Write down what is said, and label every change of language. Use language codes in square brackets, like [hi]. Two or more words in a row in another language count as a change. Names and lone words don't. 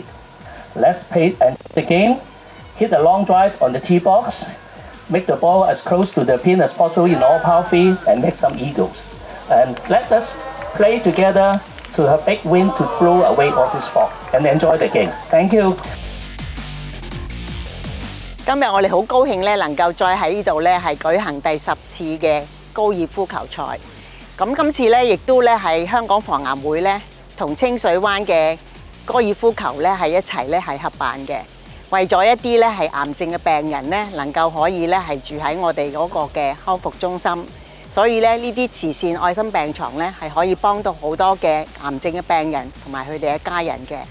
[en] Let's play the game, hit a long drive on the tee box, make the ball as close to the pin as possible in all par 3 and make some eagles. And let us play together to have big win to blow away all this fog and enjoy the game. Thank you. [yue] 今日我哋好高興咧，能夠再喺呢度咧係舉行第10次嘅高爾夫球賽。咁今次咧亦都咧係香港防癌會咧同清水灣嘅高爾夫球咧係一齊咧係合辦嘅，為咗一啲咧係癌症嘅病人咧能夠可以咧係住喺我哋嗰個嘅康復中心，所以咧呢啲慈善愛心病床咧係可以幫到好多嘅癌症嘅病人同埋佢哋嘅家人嘅。